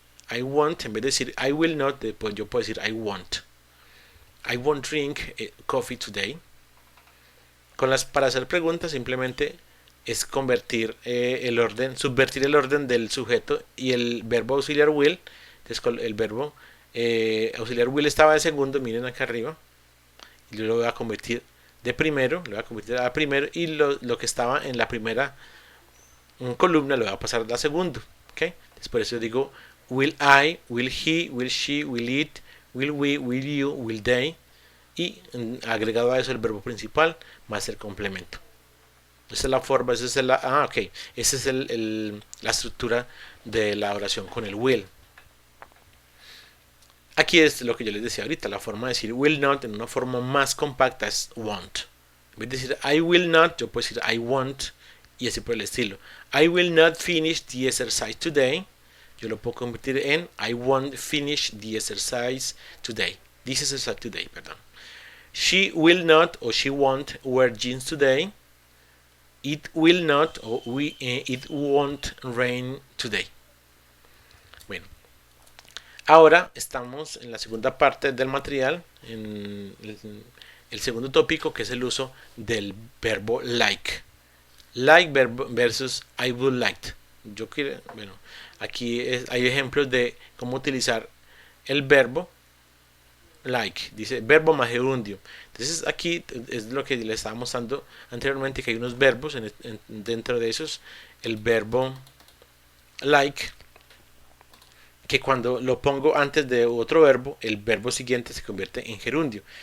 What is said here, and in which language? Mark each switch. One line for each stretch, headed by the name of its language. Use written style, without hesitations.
English: I want,
Spanish: en vez de decir
English: I will not,
Spanish: pues yo puedo decir
English: I want. I won't drink coffee today.
Spanish: Para hacer preguntas simplemente es convertir subvertir el orden del sujeto y el verbo auxiliar will. Entonces el verbo auxiliar will estaba de segundo, miren acá arriba, y yo lo voy a convertir de primero, lo voy a convertir a primero, y lo que estaba en la primera columna lo voy a pasar a la segunda. ¿Okay? Entonces por eso digo
English: will I, will he, will she, will it, will we, will you, will they,
Spanish: y agregado a eso el verbo principal más el complemento. Esa es la forma, esa es esa es la estructura de la oración con el will. Aquí es lo que yo les decía ahorita, la forma de decir
English: will not
Spanish: en una forma más compacta es won't. En vez de decir
English: I will not,
Spanish: yo puedo decir
English: I won't,
Spanish: y así por el estilo.
English: I will not finish the exercise today.
Spanish: Yo lo puedo convertir en
English: I won't finish the exercise today. This exercise today,
Spanish: perdón.
English: She will not or she won't wear jeans today. It will not or it won't rain today.
Spanish: Bueno, ahora estamos en la segunda parte del material, en el segundo tópico, que es el uso del verbo like.
English: Like versus I would like.
Spanish: Bueno, aquí hay ejemplos de cómo utilizar el verbo like. Dice verbo más gerundio. Entonces aquí es lo que le estaba mostrando anteriormente, que hay unos verbos dentro de esos. El verbo like, que cuando lo pongo antes de otro verbo, el verbo siguiente se convierte en gerundio.